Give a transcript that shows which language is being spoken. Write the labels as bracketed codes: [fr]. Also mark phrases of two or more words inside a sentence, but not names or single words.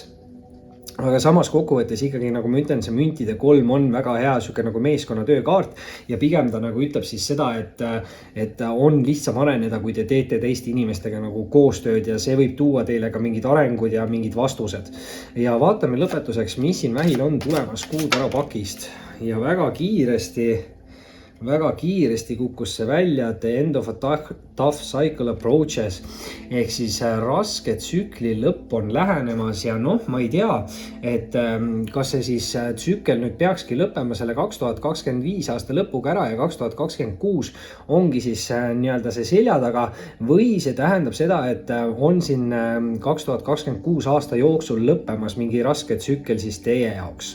[et] Aga samas kokkuvõttes ikkagi, nagu ma ütlen, see müntide 3 on väga hea sihuke nagu meeskonna töökaart ja pigem ta nagu ütleb siis seda, et on lihtsam areneda, kui te teete teiste inimestega nagu koostööd ja see võib tuua teile ka mingid arengud ja mingid vastused. Ja vaatame lõpetuseks, mis siin vähil on tulemas kuutarapakist ja väga kiiresti kukkus see välja, [en] the end of a tough cycle approaches [et] ehk siis raske tsükli lõpp on lähenemas ja noh, ma ei tea, et kas see siis tsükkel nüüd peakski lõppema selle 2025 aasta lõpuga ära ja 2026 ongi siis nii-öelda see selja taga või see tähendab seda, et on siin 2026 aasta jooksul lõppemas mingi raske tsükkel siis teie jaoks.